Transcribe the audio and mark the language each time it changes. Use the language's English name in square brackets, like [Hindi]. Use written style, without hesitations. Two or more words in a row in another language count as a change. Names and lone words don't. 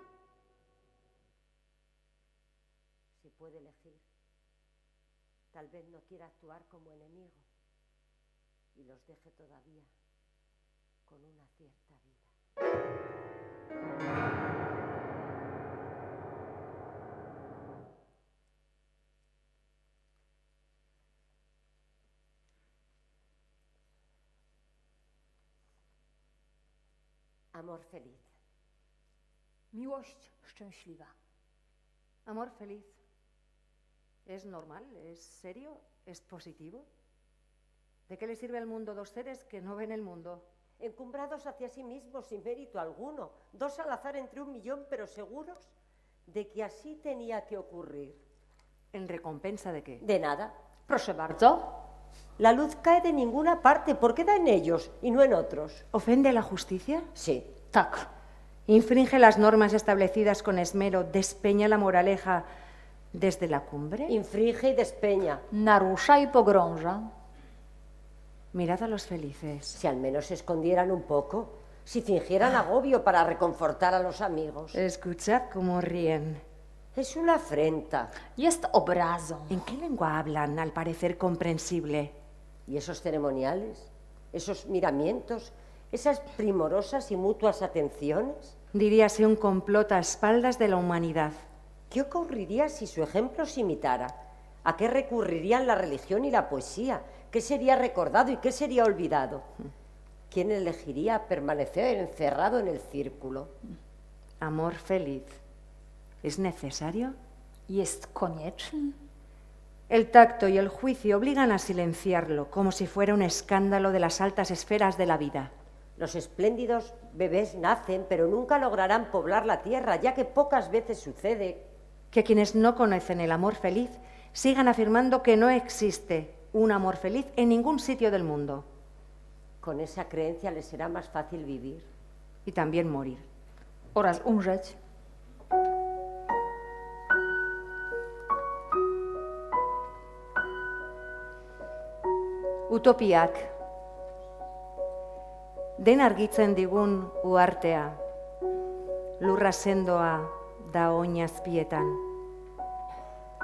[Spanish] Si puede elegir, tal vez no quiera actuar como enemigo y los deje todavía con una cierta vida. Amor feliz. [Polish] Miłość szczęśliwa. [Spanish] Amor feliz. ¿Es normal? ¿Es serio? ¿Es positivo? ¿De qué le sirve al mundo 2 seres que no ven el mundo? Encumbrados hacia sí mismos sin mérito alguno, 2 al azar entre 1.000.000, pero seguros de que así tenía que ocurrir. ¿En recompensa de qué? De nada. [Polish] Proszę bardzo. [Spanish] La luz cae de ninguna parte, ¿por qué da en ellos y no en otros? ¿Ofende a la justicia? Sí. [Polish] Tak. [Spanish] ¿Infringe las normas establecidas con esmero? ¿Despeña la moraleja desde la cumbre? Infringe y despeña. [Polish] Narusza i pogrąża. [Spanish] Mirad a los felices. Si al menos se escondieran un poco, si fingieran agobio para reconfortar a los amigos. Escuchad cómo ríen. Es una afrenta. [Polish] Jest obrazą. [Spanish] ¿En qué lengua hablan, al parecer comprensible? ¿Y esos ceremoniales? ¿Esos miramientos? ¿Esas primorosas y mutuas atenciones? Diríase un complot a espaldas de la humanidad. ¿Qué ocurriría si su ejemplo se imitara? ¿A qué recurrirían la religión y la poesía? ¿Qué sería recordado y qué sería olvidado? ¿Quién elegiría permanecer encerrado en el círculo? Amor feliz. ¿Es necesario? [Polish] Jest konieczny. [Spanish] El tacto y el juicio obligan a silenciarlo, como si fuera un escándalo de las altas esferas de la vida. Los espléndidos bebés nacen, pero nunca lograrán poblar la tierra, ya que pocas veces sucede Que quienes no conocen el amor feliz sigan afirmando que no existe un amor feliz en ningún sitio del mundo. Con esa creencia les será más fácil vivir. Y también morir. [Polish] Oraz umrzeć. [Basque] Utopiak. Den argitzen digun uhartea. Lurra sendoa da oinazpietan.